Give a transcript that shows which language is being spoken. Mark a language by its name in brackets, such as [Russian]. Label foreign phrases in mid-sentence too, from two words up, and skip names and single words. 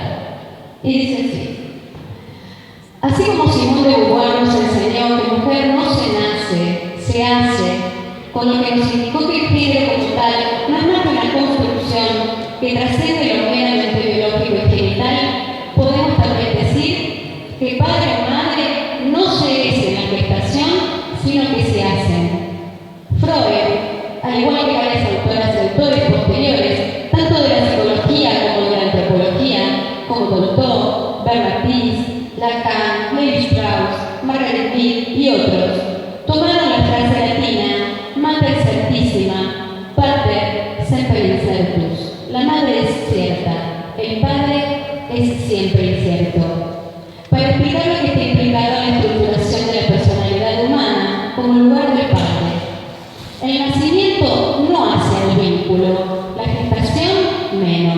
[Spanish] Y dice así: así como Simón de Beauvoir nos enseñó que mujer no se nace, se hace, con lo que nos indicó que el género como tal no es más que una construcción que trasciende lo meramente biológico y genital, podemos también decir que padre o madre no se es en la gestación, sino que se hacen. Freud, al igual que varias autoras y autores posteriores, tanto de la psicología como de la antropología, como Dolto, Bernard Pease, Lacan, Levi Strauss, Margaret Mead y otros, tomaron la frase latina [Latin] Mater certissima, pater semper incertus. [Spanish] La madre es cierta, el padre es siempre incierto. Para explicar lo que está implicado en la estructuración de la personalidad humana como lugar del padre. El nacimiento no hace el vínculo, la gestación menos.